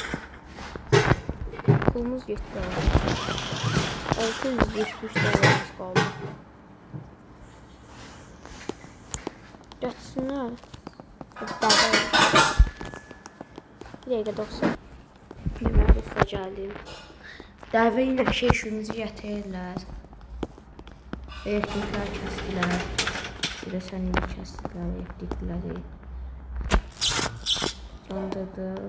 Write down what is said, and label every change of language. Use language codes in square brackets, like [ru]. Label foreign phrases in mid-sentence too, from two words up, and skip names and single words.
[tr] Pulumuz gitti. $673 kaldı. Geçsinler. Bir dakika 90. Yemeğe usta geldim. [az] Dəvə ilə bir şey işimizi gətirirlər. Elektriklər kəsdilər. Bir də səni kəsdilər, elektrikləri. Yandırdı.